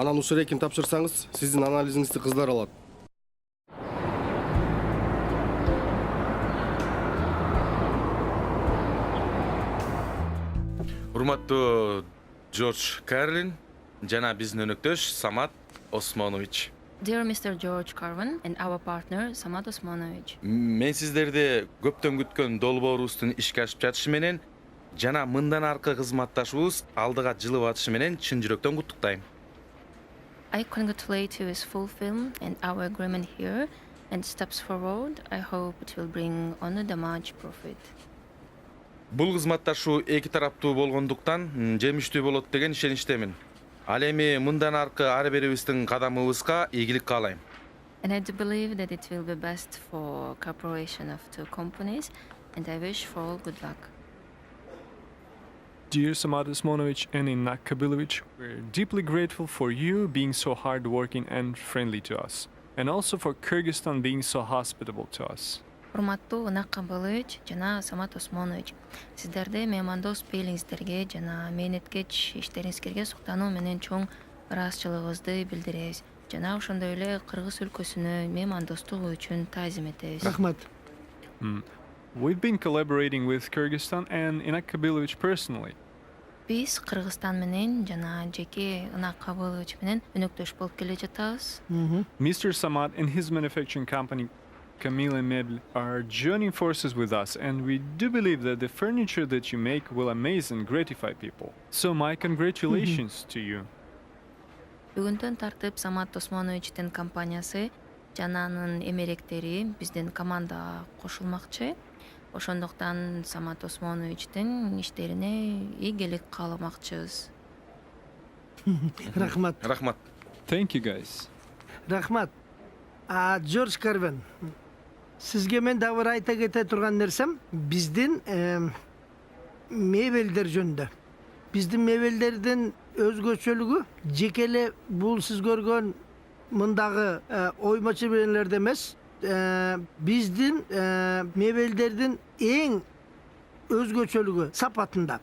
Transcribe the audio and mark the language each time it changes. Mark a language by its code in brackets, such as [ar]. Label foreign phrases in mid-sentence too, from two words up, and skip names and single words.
[ky] Анан ушул эрекин тапшырсаңыз, сиздин анализиңизди кыздар алат. Урматтуу Джордж Карлин жана биздин өнөктөш Самат Осмонович. [en] Dear Mr. George Carvin and our partner Samat Osmanovic. [ky] Мен сиздерди көптөн күткөн долбоорубуздун ишке ашып жатышы менен жана мындан аркы кызматташуубуз алдыга жылып атышы менен чын жүрөктөн куттуктайм. [en] I congratulate you with full film and our agreement here and steps forward. I hope it will bring only the much profit. [ky] Бул кызматташуу эки тараптуу болгондуктан жемиштүү болот деген ишеничтемин. Ал эми мындан аркы ар бирибиздин кадамыбызга ийгилик каалайм. [en] And I do believe that it will be best for cooperation of two companies and I wish for all good luck. Dear Samat Osmanovic and Inak Kabilovic, we're deeply grateful for you being so hardworking and friendly to us, and also for Kyrgyzstan being so hospitable to us. [ky] Урматтуу Инак Кабылович жана Самат Осмонович, сиздерди меймандос пейлиңиздерге жана мээнеткеч иштериңизге суктануу менен чоң ыраазычылыгыбызды билдиребиз. Жана ошондой эле Кыргыз өлкөсүнө меймандостук үчүн таазим этебиз. Рахмат. [en] We've been collaborating with Kyrgyzstan and Inak Kabilovic personally. [ky] Биз Кыргызстан менен жана жеке Инак Кабылович менен өнөктөш болуп келе жатабыз. [en] Mr. Samat and his manufacturing company Camille Mebel are joining forces with us, and we do believe that the furniture that you make will amaze and gratify people. So my congratulations to you. [ky] Бүгүндөн тартып Самат Осмоновичтин компаниясы жана анын эмеректери биздин командага кошулмакчы. Ошондуктан Самат Осмоновичтин иштерине ийгилик кааламакчыбыз. Рахмат. Рахмат. [en] Thank you, guys. [ky] Рахмат. Джордж Карвин. Сизге мен дагы бир айта кете турган нерсем, биздин мебелдер жөнүндө. Биздин мебелдердин өзгөчөлүгү жекеле бул сиз көргөн мындагы ойма чеберелерде эмес, биздин мебелдердин эң өзгөчөлүгү сапатында.